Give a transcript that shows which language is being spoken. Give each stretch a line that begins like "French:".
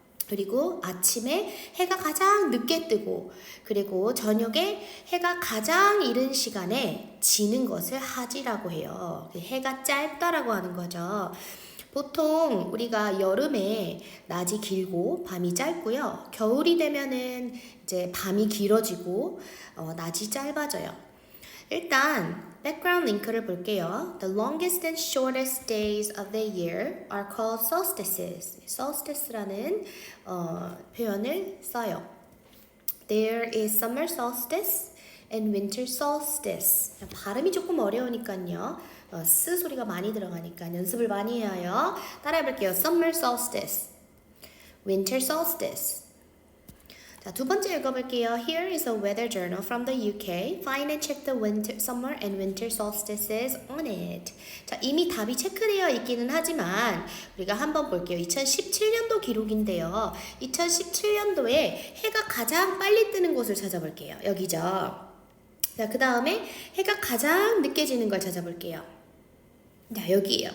Korean: 그리고 아침에 해가 가장 늦게 뜨고, 그리고 저녁에 해가 가장 이른 시간에 지는 것을 하지라고 해요. 해가 짧다라고 하는 거죠. 보통 우리가 여름에 낮이 길고 밤이 짧고요. 겨울이 되면은 이제 밤이 길어지고 낮이 짧아져요. 일단 background 링크를 볼게요.
English: The longest and shortest days of the year are called solstices.
Korean: solstice라는 표현을 써요.
English: There is summer solstice and winter solstice.
Korean: 발음이 조금 어려우니까요. 스 소리가 많이 들어가니까 연습을 많이 해야 해요. 따라해 볼게요.
English: Summer solstice, winter solstice.
Korean: 자, 두 번째 읽어볼게요.
English: Here is a weather journal from the UK. Find and check the summer and winter solstices on it.
Korean: 자, 이미 답이 체크되어 있기는 하지만 우리가 한번 볼게요. 2017년도 기록인데요. 2017년도에 해가 가장 빨리 뜨는 곳을 찾아볼게요. 여기죠. 자, 그 다음에 해가 가장 늦게 지는 걸 찾아볼게요. 자, 여기에요.